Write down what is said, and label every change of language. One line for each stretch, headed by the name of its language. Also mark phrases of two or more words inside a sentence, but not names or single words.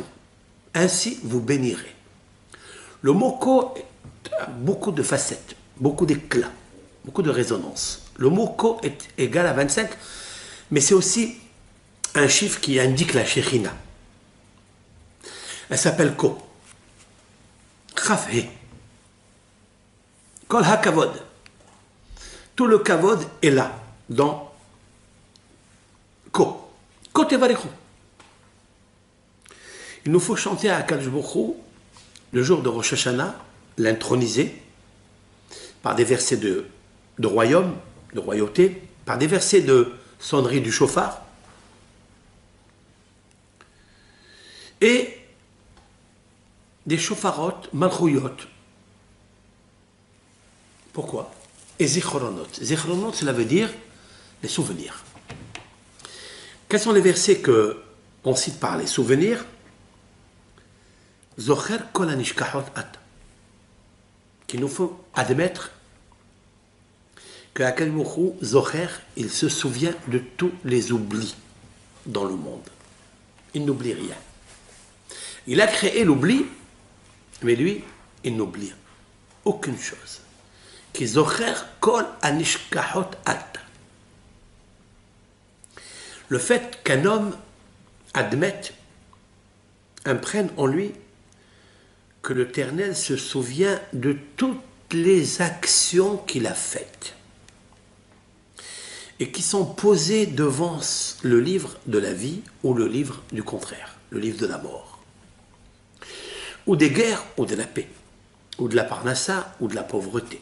French: Ainsi, vous bénirez. Le mot ko a beaucoup de facettes, beaucoup d'éclats, beaucoup de résonance. Le mot ko est égal à 25, mais c'est aussi un chiffre qui indique la Shekhinah. Elle s'appelle ko.
Hebrew: כף הא. כל הכבוד.
French: Tout le kavod est là, dans ko.
Hebrew: כה תברכו.
French: Il nous faut chanter à
Hebrew: הקדוש ברוך הוא,
French: le jour de Rosh Hashanah, l'introniser par des versets de royaume, de royauté, par des versets de sonnerie du chauffard, et des chauffarot, malchouyot. Pourquoi? Et zichronot. Zichronot, cela veut dire les souvenirs. Quels sont les versets qu'on cite par les souvenirs?
Hebrew: זוכר כל הנשכחות אתה.
French: Qu'il nous faut admettre que
Hebrew: הקדוש ברוך הוא,
French: Zocher, il se souvient de tous les oublis dans le monde. Il n'oublie rien. Il a créé l'oubli, mais lui, il n'oublie aucune chose.
Hebrew: כי זוכר כל הנשכחות אתה.
French: Le fait qu'un homme admette, imprègne en lui que l'Éternel se souvient de toutes les actions qu'il a faites et qui sont posées devant le livre de la vie ou le livre du contraire, le livre de la mort, ou des guerres ou de la paix, ou de la parnassa ou de la pauvreté.